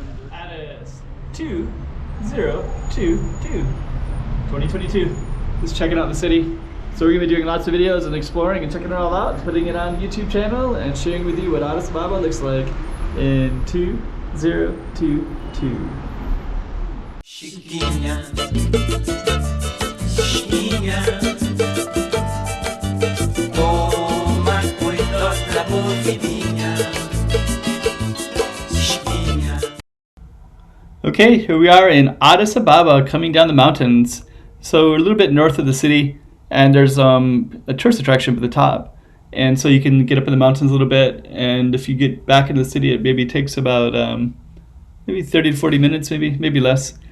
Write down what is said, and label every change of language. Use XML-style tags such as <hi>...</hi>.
<en>Addis 2022 2022. Just checking out the city. So we're going to be doing lots of videos and exploring and checking it all out, putting it on YouTube channel and sharing with you what Addis Ababa looks like in 2022.</en> <pt>Chiquinha, chiquinha, toma cuidado da movidinha, chiquinha.</pt> <en>Okay, here we are in Addis Ababa, coming down the mountains. So we're a little bit north of the city. And there's a tourist attraction at the top, and so you can get up in the mountains a little bit. And if you get back into the city, it maybe takes about maybe 30 to 40 minutes, maybe less.</en>